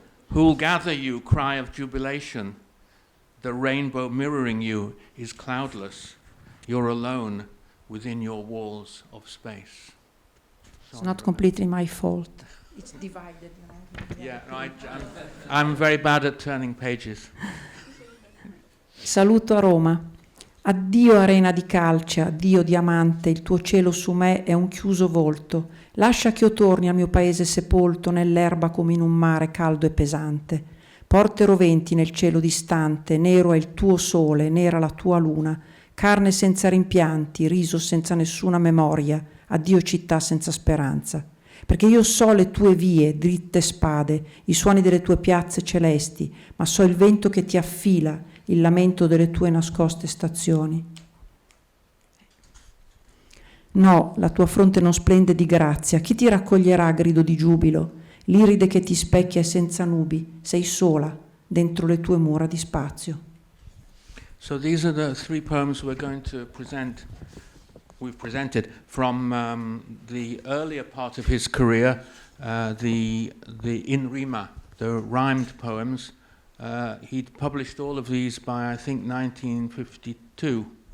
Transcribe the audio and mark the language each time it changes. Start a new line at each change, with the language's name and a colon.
English: Who'll gather you, cry of jubilation? The rainbow mirroring you is cloudless. You're alone within your walls of space. It's not completely my fault. It's divided, you know. Yeah, no, I'm very bad at turning pages.
Italian: Saluto a Roma. Addio arena di calce, addio diamante, il tuo cielo su me è un chiuso volto. Lascia che io torni al mio paese sepolto nell'erba come in un mare caldo e pesante. Porte roventi nel cielo distante, nero è il tuo sole, nera la tua luna. Carne senza rimpianti, riso senza nessuna memoria, addio città senza speranza. Perché io so le tue vie, dritte spade, i suoni delle tue piazze celesti, ma so il vento che ti affila, il lamento delle tue nascoste stazioni. No, la tua fronte non splende di grazia, chi ti raccoglierà a grido di giubilo? l'iride che ti specchia è senza nubi, sei sola dentro le tue mura di spazio.
English: So these are the three poems we're going to present. We've presented from the earlier part of his career, the in rima, the rhymed poems. He'd published all of these by, I think, 1952.